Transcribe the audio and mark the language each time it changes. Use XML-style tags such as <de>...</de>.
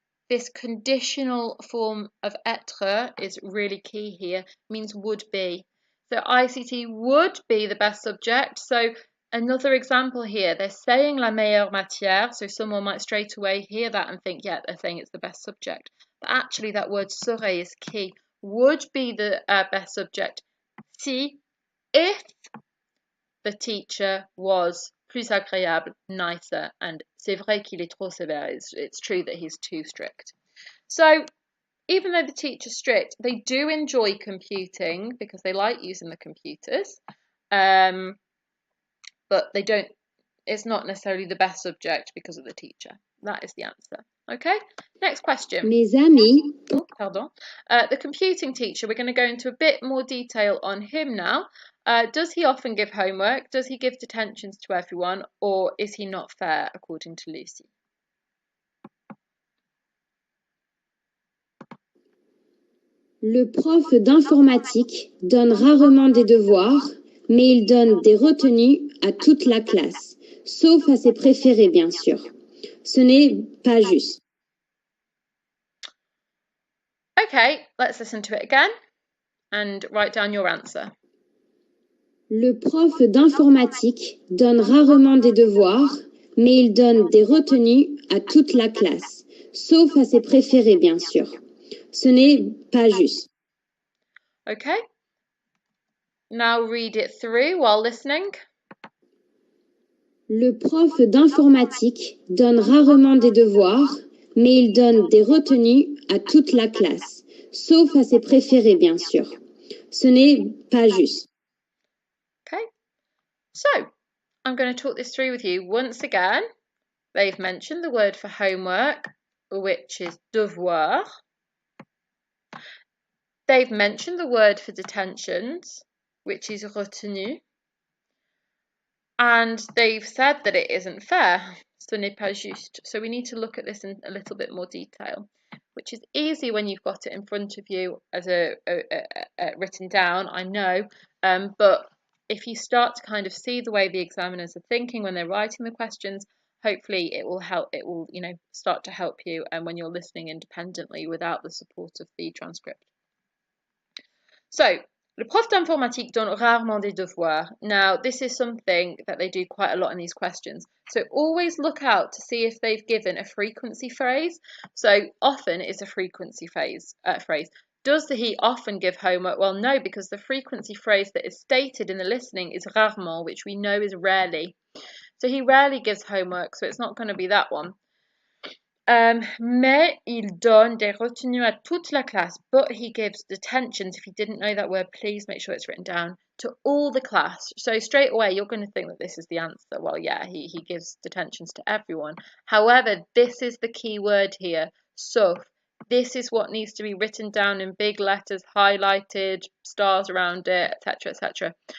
<en>This conditional form of être is really key here, means would be. So ICT would be the best subject. So another example here, they're saying</en> <fr>la meilleure matière,</fr> <en>so someone might straight away hear that and think, yeah, they're saying it's the best subject. But actually that word serait is key. Would be the best subject si, if the teacher was</en> <fr>plus agréable,</fr> <en>nicer, and</en> <fr>c'est vrai qu'il est trop sévère.</fr> <en>It's true that he's too strict. So even though the teacher's strict, they do enjoy computing because they like using the computers, but they don't. It's not necessarily the best subject because of the teacher. That is the answer. Okay, next question.</en> <fr>Mes amis. Oh, pardon.</fr> <en>The computing teacher, we're going to go into a bit more detail on him now. Does he often give homework? Does he give detentions to everyone? Or is he not fair, according to Lucy?</en> <fr>Le prof d'informatique donne rarement des devoirs, mais il donne des retenues à toute la classe, sauf à ses préférés, bien sûr. Ce n'est pas juste.</fr> <en>Okay, let's listen to it again and write down your answer.</en> <fr>Le prof d'informatique donne rarement des devoirs, mais il donne des retenues à toute la classe, sauf à ses préférés, bien sûr. Ce n'est pas juste.</fr> <en>Okay. Now read it through while listening.</en> <fr>Le prof d'informatique donne rarement des devoirs, mais il donne des retenues à toute la classe, sauf à ses préférés, bien sûr. Ce n'est pas juste.</fr> <en>Okay. So, I'm going to talk this through with you once again. They've mentioned the word for homework, which is devoir. They've mentioned the word for detentions, which is retenu. And they've said that it isn't fair.</en> <fr>Ce n'est pas juste.</fr> <en>So we need to look at this in a little bit more detail, which is easy when you've got it in front of you as written down, I know. But if you start to kind of see the way the examiners are thinking when they're writing the questions, hopefully it will help. It will, start to help you, and when you're listening independently without the support of the transcript.</en> <fr>So, le prof d'informatique donne rarement des devoirs.</fr> <en>Now, this is something that they do quite a lot in these questions. So, always look out to see if they've given a frequency phrase. So, often is a frequency phrase. Does he often give homework? Well, no, because the frequency phrase that is stated in the listening is rarement, which we know is rarely. So, he rarely gives homework, so it's not going to be that one.</en> <fr>Mais il donne des retenues à toute la classe.</fr> <en>But he gives detentions. If you didn't know that word, please make sure it's written down. To all the class. So straight away, you're going to think that this is the answer. Well, yeah, he gives detentions to everyone. However, this is the key word here. Sauf. This is what needs to be written down in big letters, highlighted, stars around it, etc., etc.</en>